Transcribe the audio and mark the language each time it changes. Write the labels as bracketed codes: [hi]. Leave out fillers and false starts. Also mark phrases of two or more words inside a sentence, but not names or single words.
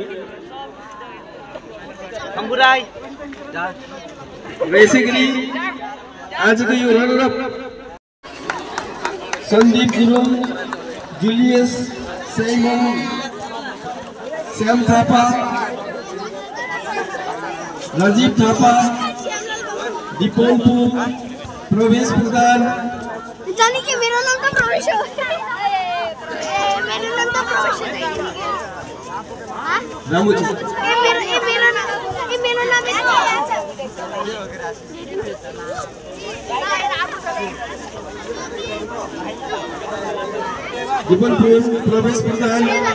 [ne] र यसैगरी आजको यो रनरअप सन्दीप गुरुङ, जुलियस साइमन, श्याम थापा, राजीव थापा, दीपंपु, प्रवेश प्रधान। [hi] जानी कि मेरा नाम तो प्रवेश है। मेरा नाम तो प्रवेश है। रामू जी। मेरा नाम है। दीपंपु, प्रवेश प्रधान।